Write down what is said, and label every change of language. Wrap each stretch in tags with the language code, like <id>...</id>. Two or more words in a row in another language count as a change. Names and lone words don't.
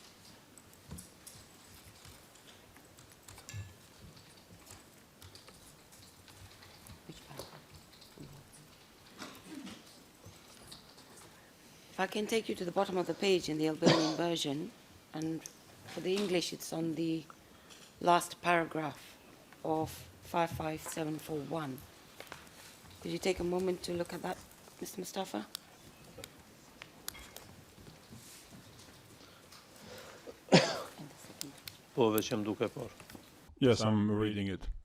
<en>If I can take you to the bottom of the page in the Albanian version, and for the English it's on the last paragraph of 55741. Could you take a moment to look at that, Mr. Mustafa?</en> <sq>Po, veç jam duke por.</sq> <en>Yes, I'm reading it.</en>